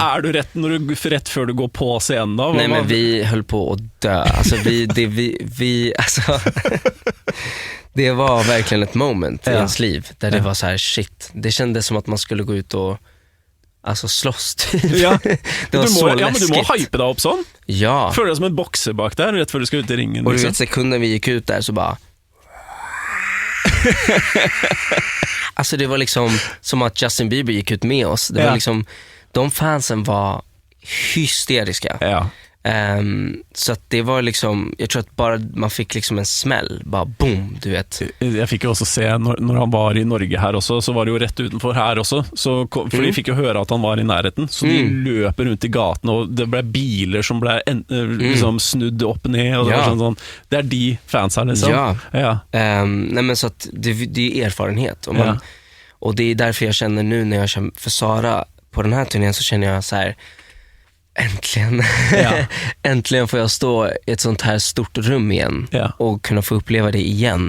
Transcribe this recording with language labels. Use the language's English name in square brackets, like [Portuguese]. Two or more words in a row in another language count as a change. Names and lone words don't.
[Norwegian] er du rett før du går på scenen da? [Swedish] Nej, men vi höll på att dö. Alltså alltså det var verkligen ett moment i ens liv där det var så här shit. Det kändes som att man skulle gå ut och alltså slåss typ. Ja. Det var så men läskigt. [Norwegian] du må hype deg opp sånn. Ja. Føler deg som en bokser bak der, rett før du skal ut i ringen. [Swedish] Och du Liksom. vet, sekunden vi gick ut där så bara alltså det var liksom som att Justin Bieber gick ut med oss. Det var liksom, de fansen var hysteriska. Ja. Så att det var liksom, jag tror att bara man fick liksom en smäll, bara boom, du vet. [Norwegian] Jeg fikk jo også se, når han var i Norge her også, så var det jo rett utenfor her også, for de fikk jo høre at han var i nærheten, så de løper rundt i gaten, og det ble biler som ble liksom snudd opp ned, og det var sånn, det er de fans her liksom. [Swedish] Ja. Nej, men så att det är erfarenhet, och det är därför jag känner nu när jag känner för Sara på den här turnén, så känner jag så här: äntligen. Äntligen får jag stå i ett sånt här stort rum igen och kunna få uppleva det igen.